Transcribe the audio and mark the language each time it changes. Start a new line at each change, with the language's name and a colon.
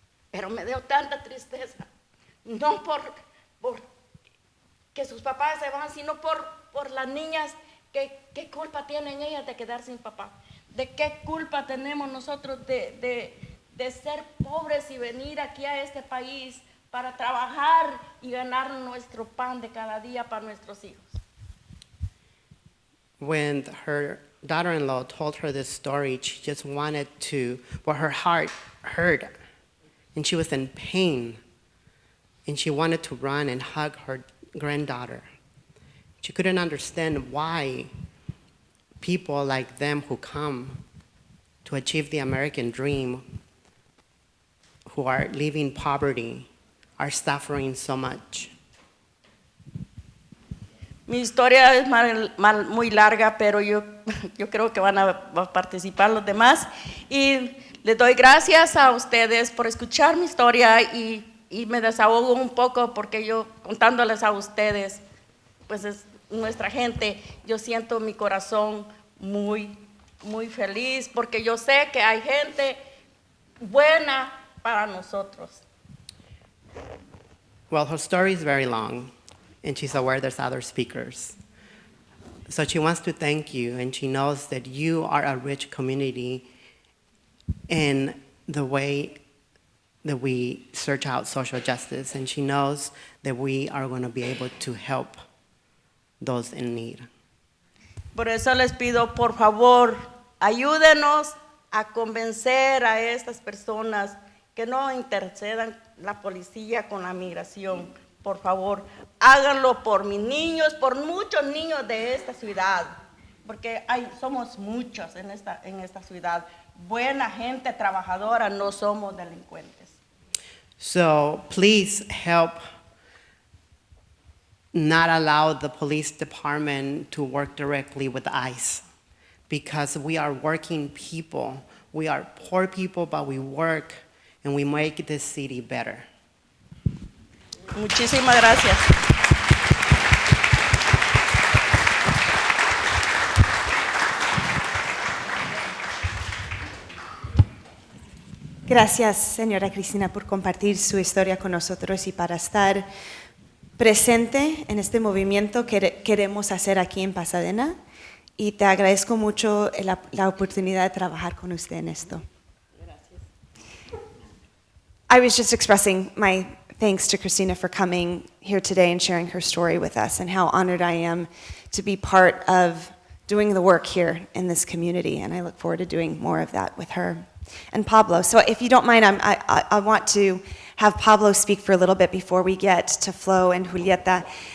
Spanish: Pero me dio tanta tristeza, no por que sus papás se van, sino por las niñas, ¿qué culpa tienen ellas de quedar sin papá? ¿De qué culpa tenemos nosotros de ser pobres y venir aquí a este país para trabajar y ganar nuestro pan de cada día para nuestros hijos?
English: When her daughter-in-law told her this story, she just wanted to, her heart hurt, and she was in pain, and she wanted to run and hug her granddaughter. She couldn't understand why people like them who come to achieve the American dream, who are living poverty, are suffering so much.
Spanish: Mi historia es muy larga, pero yo creo que van a participar los demás. Y les doy gracias a ustedes por escuchar mi historia y me desahogo un poco porque yo contándoles a ustedes, pues es nuestra gente, yo siento mi corazón muy, muy feliz porque yo sé que hay gente buena para nosotros.
English: Well, her story is very long, and she's aware there's other speakers. So she wants to thank you, and she knows that you are a rich community in the way that we search out social justice, and she knows that we are going to be able to help those in need.
Spanish: Por eso les pido, por favor, ayúdenos a convencer a estas personas que no intercedan la policía con la migración. Por favor, háganlo por mis niños, por muchos niños de esta ciudad, porque somos muchos en esta ciudad. Buena gente trabajadora, no somos delincuentes.
English: So please help not allow the police department to work directly with ICE, because we are working people. We are poor people, but we work and we make this city better.
Spanish: Muchísimas gracias. Gracias, señora Cristina, por compartir su historia con nosotros y para estar presente en este movimiento que queremos hacer aquí en Pasadena. Y te agradezco mucho la oportunidad de trabajar con usted en esto.
English: I was just expressing my thanks to Cristina for coming here today and sharing her story with us, and how honored I am to be part of doing the work here in this community, and I look forward to doing more of that with her. And Pablo, so if you don't mind, I want to have Pablo speak for a little bit before we get to Flo and Julieta.